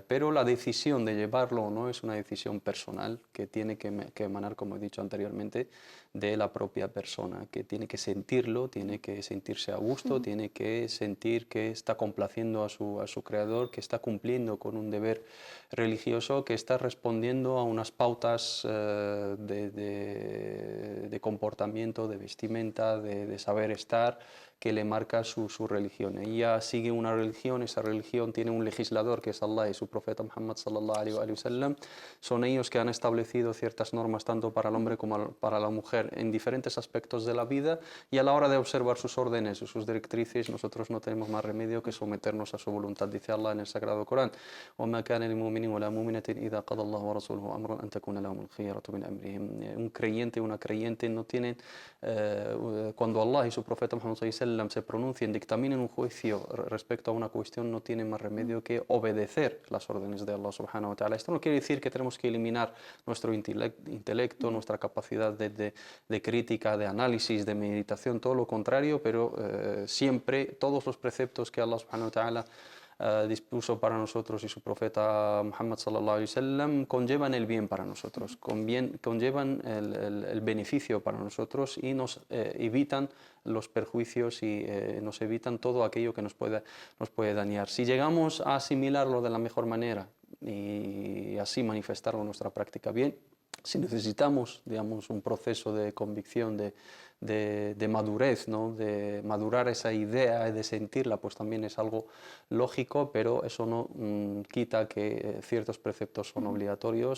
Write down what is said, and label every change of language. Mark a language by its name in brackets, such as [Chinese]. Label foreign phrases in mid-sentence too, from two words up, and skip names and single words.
[Spanish] Pero la decisión de llevarlo o no es una decisión personal que tiene que emanar, como he dicho anteriormente, de la propia persona, que tiene que sentirlo, tiene que sentirse a gusto, tiene que sentir que está complaciendo a su creador, que está cumpliendo con un deber religioso, que está respondiendo a unas pautas de comportamiento, de vestimenta, de saber estar, que le marca su religión. Ella sigue una religión, esa religión tiene un legislador que es Allah y su profeta Muhammad [Arabic] صلى الله عليه وسلم. [Spanish] Son ellos que han establecido ciertas normas tanto para el hombre como para la mujer en diferentes aspectos de la vida, y a la hora de observar sus órdenes y sus directrices nosotros no tenemos más remedio que someternos a su voluntad. Dice Allah en el Sagrado Corán: [Arabic] وَمَا كَانَ لِلْمُؤْمِنٍ وَلَا مُؤْمِنَةٍ إِذَا قَضَى اللَّهُ وَرَسُولُهُ أَمْرًا أَن تَكُونَ لَهُمُ الْخِيَرَةُ مِنْ أَمْرِهِمْ. [Spanish] Un creyente, una creyente no tienen, cuando Allah y su profeta Muhammad [Arabic] صلى الله عليه وسلم [Spanish] se pronuncien, dictaminen un juicio respecto a una cuestión, no tienen más remedio que obedecer las órdenes de Allah [Arabic] سبحانه وتعالى. [Spanish] Esto no quiere decir que tenemos que eliminar nuestro intelecto, nuestra capacidad de crítica, de análisis, de meditación, todo lo contrario, pero siempre todos los preceptos que Allah [Arabic] سبحانه وتعالى [Spanish] dispuso para nosotros y su profeta Muhammad [Arabic] صلى الله عليه وسلم [Spanish] conllevan el bien para nosotros, conllevan el beneficio para nosotros y nos evitan los perjuicios y nos evitan todo aquello que nos puede dañar. Si llegamos a asimilarlo de la mejor manera y así manifestarlo en nuestra práctica bien, si necesitamos, digamos, un proceso de convicción, de madurez, ¿no?, de madurar esa idea y de sentirla, pues también es algo lógico, pero eso no quita que ciertos preceptos son obligatorios.